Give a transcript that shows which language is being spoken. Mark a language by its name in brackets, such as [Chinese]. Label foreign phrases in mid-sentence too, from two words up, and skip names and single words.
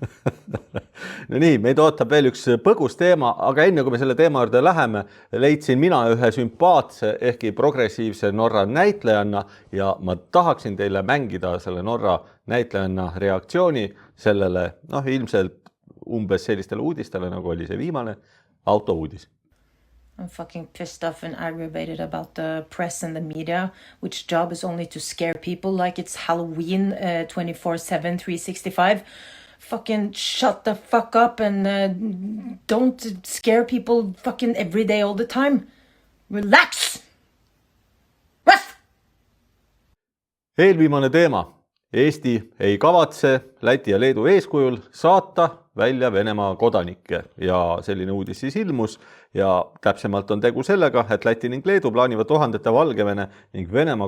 [Estonian] No nii, meid ootab veel üks põgus teema, aga enne kui me selle teema juurde läheme, leidsin mina ühe sümpaatse ehkki progressiivse Norra näitlejanna ja ma tahaksin teile mängida selle Norra näitlejanna reaktsiooni sellele, ilmselt umbes sellistele uudistele, nagu oli see viimane autouudis. [English] I'm fucking pissed off and aggravated about the press and the media, which job is only to scare people like it's Halloween 24/7, 365. Fucking shut the fuck up and don't scare people fucking every day all the time. Relax! Ruff! [Estonian] Eelviimane teema. Eesti ei kavatse Läti ja Leedu eeskujul saata välja Venemaa kodanikke ja selline uudis siis ilmus ja täpsemalt on tegu sellega, et Läti ning Leedu plaanivad tuhandete Valgevene ning Venemaa